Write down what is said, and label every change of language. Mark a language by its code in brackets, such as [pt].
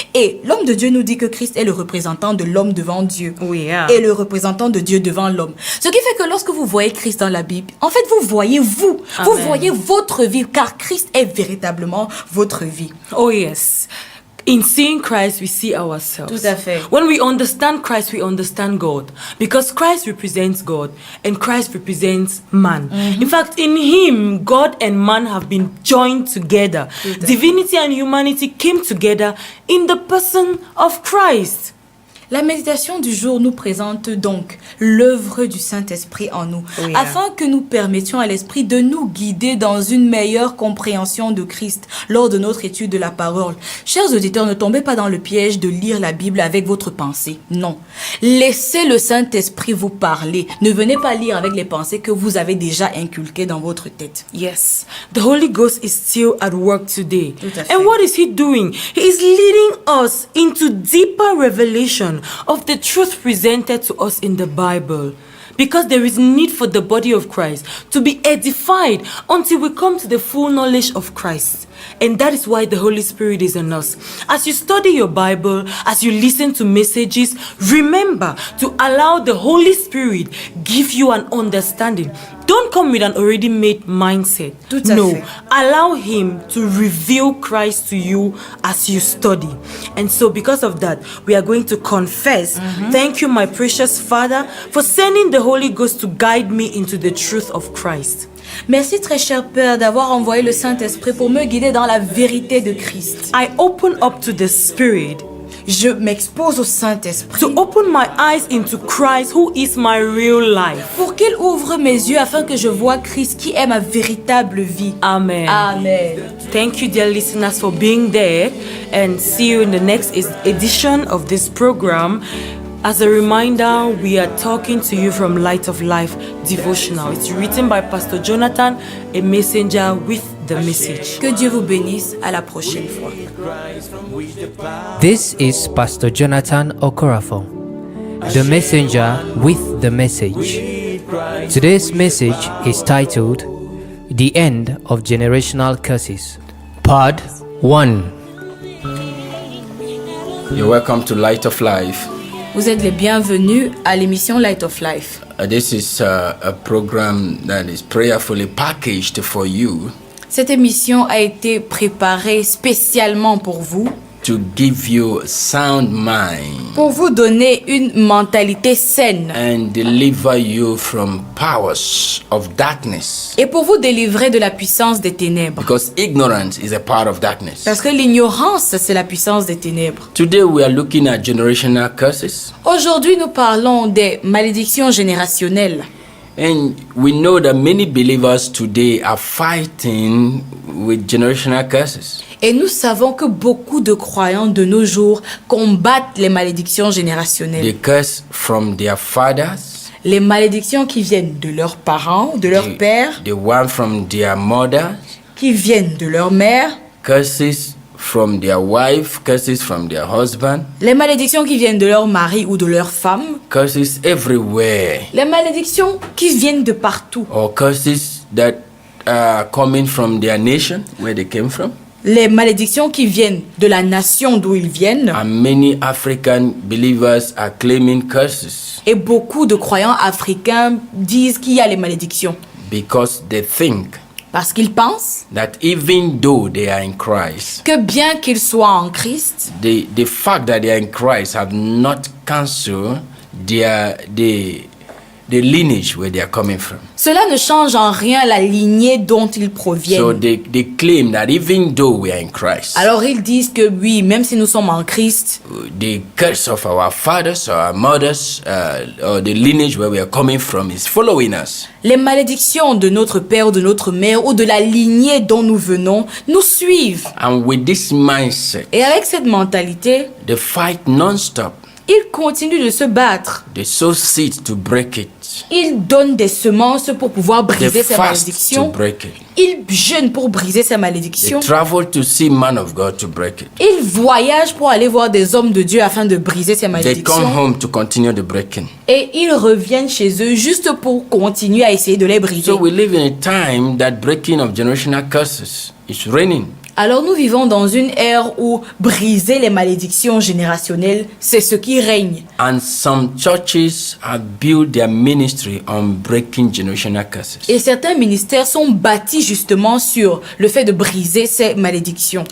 [fr] Et l'homme de Dieu nous dit que Christ est le représentant de l'homme devant Dieu. Oui, yeah. Et le représentant de Dieu devant l'homme. Ce qui fait que lorsque vous voyez Christ dans la Bible, en fait, vous voyez vous. Vous Amen. voyez votre vie, car Christ est véritablement votre vie. Oh yes. [en] In seeing Christ, we see ourselves. [fr] Tout à fait. [en] When we understand Christ, we understand God. Because Christ represents God and Christ represents man. In fact, in him, God and man have been joined together. [fr] Tout à fait. [en] Divinity and humanity came together in the person of Christ. [fr] La méditation du jour nous présente donc l'œuvre du Saint-Esprit en nous, Oui, afin que nous permettions à l'Esprit de nous guider dans une meilleure compréhension de Christ lors de notre étude de la parole. Chers auditeurs, ne tombez pas dans le piège de lire la Bible avec votre pensée. Non. Laissez le Saint-Esprit vous parler. Ne venez pas lire avec les pensées que vous avez déjà inculquées dans votre tête. [en] Yes, the Holy Ghost is still at work today. [fr] Tout à fait. [en] And what is he doing? He is leading us into deeper revelation of the truth presented to us in the Bible. Because there is need for the body of Christ to be edified until we come to the full knowledge of Christ. And that is why the Holy Spirit is in us. As you study your Bible, as you listen to messages, remember to allow the Holy Spirit give you an understanding. Don't come with an already made mindset. [fr] Tout à No, fait. [en] allow Him to reveal Christ to you as you study. And so because of that, we are going to confess. Thank you, my precious Father, for sending the Holy Ghost to guide me into the truth of Christ. [fr] Merci très cher Père d'avoir envoyé le Saint-Esprit pour me guider dans la vérité de Christ. [en] I open up to the Spirit [fr] Je m'expose au Saint-Esprit [en] to open my eyes into Christ, who is my real life. [fr] pour qu'il ouvre mes yeux afin que je voie Christ qui est ma véritable vie. Amen. Amen. [en] Thank you, dear listeners, for being there, and see you in the next edition of this program. As a reminder, we are talking to you from Light of Life Devotional. It's written by Pastor Jonathan, a messenger with the message. [fr] Que Dieu vous bénisse. À la prochaine fois. [en] This is Pastor Jonathan Okorafo, the messenger with the message. Today's message is titled The End of Generational Curses, Part 1. You're welcome to Light of Life. [fr] Vous êtes les bienvenus à l'émission Light of Life. [en] This is a program that is prayerfully packaged for you [fr] Cette émission a été préparée spécialement pour vous, [en] to give you sound mind [fr] pour vous donner une mentalité saine [en] and deliver you from powers of darkness. [fr] et pour vous délivrer de la puissance des ténèbres. [en] Because ignorance is a part of darkness. [fr] Parce que l'ignorance, c'est la puissance des ténèbres. [en] Today we are looking at generational curses. [fr] Aujourd'hui, nous parlons des malédictions générationnelles. [en] And we know that many believers today are fighting with generational curses. [fr] Et nous savons que beaucoup de croyants de nos jours combattent les malédictions générationnelles. [en] They curse from their fathers, [fr] Les malédictions qui viennent de leurs parents, de leurs pères, [en] the one from their mothers, [fr] qui viennent de leur mère, [en] curses from their wife, curses from their husband, [fr] les malédictions qui viennent de leur mari ou de leur femme, [en] curses everywhere, [fr] les malédictions qui viennent de partout, [en] or curses that are coming from their nation, where they came from. [fr] les malédictions qui viennent de la nation d'où ils viennent. [en] And many African believers are claiming curses [fr] Et beaucoup de croyants africains disent qu'il y a les malédictions [en] because they think [fr] parce qu'ils pensent [en] that even though they are in Christ, [fr] que bien qu'ils soient en Christ, [en] the fact that they are in Christ have not cancelled the lineage where they are coming from. [fr] cela ne change en rien la lignée dont ils [en] So [fr] proviennent. [en] they claim that even though we are in Christ, [fr] Alors ils disent que oui, même si nous sommes en Christ, [en] the curse of our fathers or our mothers or the lineage where we are coming from is following us. [fr] les malédictions de notre père ou de notre mère ou de la lignée dont nous venons nous suivent. [en] And with this mindset, [fr] Et avec cette mentalité, [en] they fight non-stop. [fr] ils continuent de se battre. [en] They sow seeds to break it. [fr] Ils donnent des semences pour pouvoir [en] They [fr] briser ces [en] fast to [fr] malédictions. [en] break it. [fr] Ils jeûnent pour briser ces [en] They [fr] malédictions. [en] travel to see man of God to break it. [fr] Ils voyagent pour aller voir des hommes de Dieu afin de briser ces [en] They come [fr] malédictions. [en] home to continue the breaking. [fr] Et ils reviennent chez eux juste pour continuer à essayer de les briser. [en] So we live in a time that breaking of generational curses is reigning. [fr] Alors nous vivons dans une ère où briser les malédictions générationnelles, c'est ce qui règne. [en] And some churches have built their ministry on breaking generational curses. [fr] Et certains ministères sont bâtis justement sur le fait de briser ces malédictions.